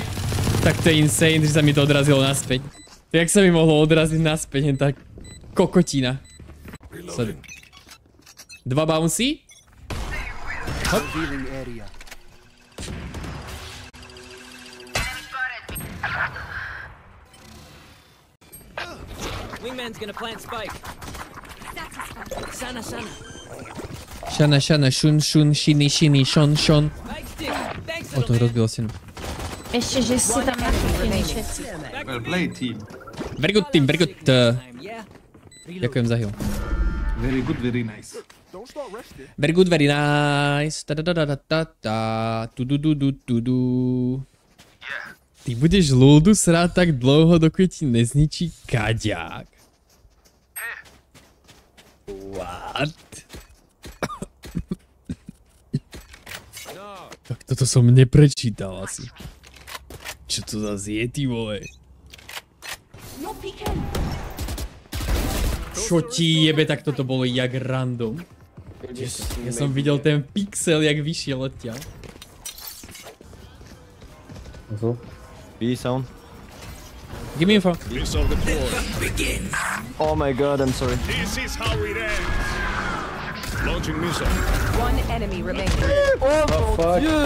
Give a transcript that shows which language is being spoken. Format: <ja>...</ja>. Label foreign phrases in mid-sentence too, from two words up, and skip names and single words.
<sk>Tak to je insane, že sa mi to odrazilo naspäť. Jak sa mi mohlo odraziť naspäť, jen tak kokotina. Sleduj. 2 bouncy. Hop.</sk> <en>Wingman's gonna plant spike. Sana, sana. Shana, shana, shun, shun, shini, shini, shon, shon.</en> <sk>O, to rozbilo synu. Ešte, že si tam nakúpili všetci.</sk> <en>Well played, team. Very good team, very good.</en> <sk>Ďakujem za heal.</sk> <en>Very good, very nice. Very good, very nice. Tu-du-du-du-tu-du.</en> <cs>Ty budeš ľudu srať tak dlouho, dokud ti nezničí kaďák.</cs> <en>What?</en> <sk>Tak toto som neprečítal asi. Čo to zase je, ty vole? Čo ti jebe, tak toto bolo jak random. Ja som videl ten pixel, jak vyšiel odtiaľ.</sk> <en>B sound. Give me info. Missile deployed. Oh my god, I'm sorry. This is how it ends. Launching missile. One enemy remaining. Oh fuck.</en>